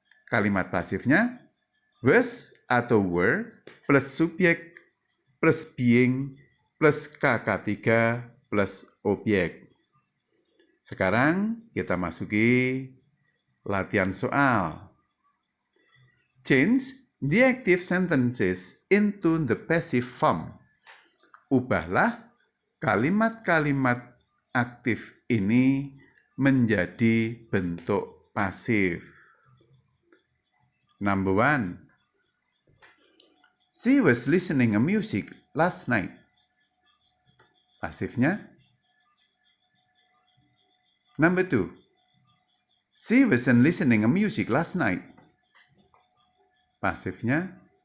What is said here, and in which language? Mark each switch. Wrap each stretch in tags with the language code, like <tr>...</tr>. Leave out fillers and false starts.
<id>Kalimat pasifnya was atau were plus subjek plus being plus KK3 plus objek. Sekarang kita masuki latihan soal.</id> <en>Change the active sentences into the passive form.</en> <id>Ubahlah kalimat-kalimat aktif ini menjadi bentuk pasif.</id> <en>Number 1. She was listening to music last night. Pasifnya. Number 2. She wasn't listening to music last night. Pasifnya.</en>